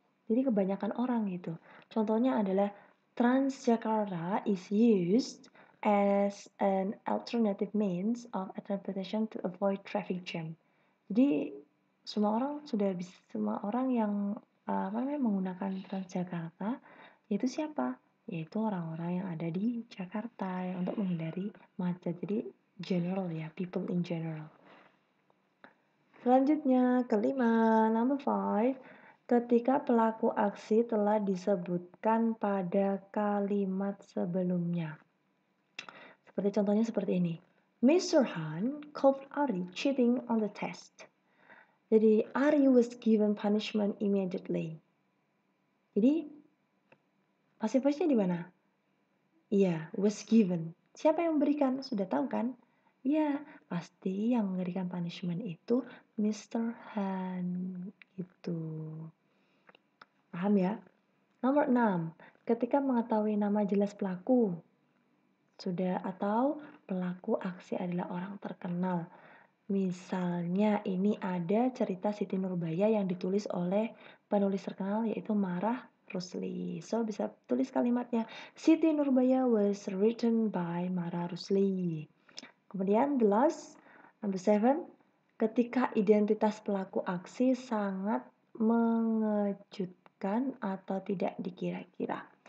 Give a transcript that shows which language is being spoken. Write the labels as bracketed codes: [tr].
[id] Jadi kebanyakan orang gitu. Contohnya adalah [en] Transjakarta is used as an alternative means of transportation to avoid traffic jam. [id] Jadi semua orang yang menggunakan Transjakarta itu siapa? Yaitu orang-orang yang ada di Jakarta yang untuk menghindari macet. Jadi [en] general [id] ya, [en] people in general. [id] Selanjutnya, kelima, [en] number 5, [id] ketika pelaku aksi telah disebutkan pada kalimat sebelumnya. Seperti contohnya seperti ini. Mr. [en] Han caught Ari cheating on the test. [id] Jadi, [en] Ari was given punishment immediately. [id] Jadi, passive voice-nya di mana? Iya, [en] was given. [id] Siapa yang memberikan? Sudah tahu kan? Iya, pasti yang memberikan punishment itu Mr. Han. Gitu. Paham ya? Nomor 6. Ketika mengetahui nama jelas pelaku. Sudah atau pelaku aksi adalah orang terkenal. Misalnya ini ada cerita Siti Nurbaya yang ditulis oleh penulis terkenal yaitu Marah Rusli. [en] So [id] bisa tulis kalimatnya [en] Siti Nurbaya was written by Marah Rusli. [id] Kemudian [en] the last, number 7, [id] ketika identitas pelaku aksi sangat mengejutkan atau tidak dikira-kira.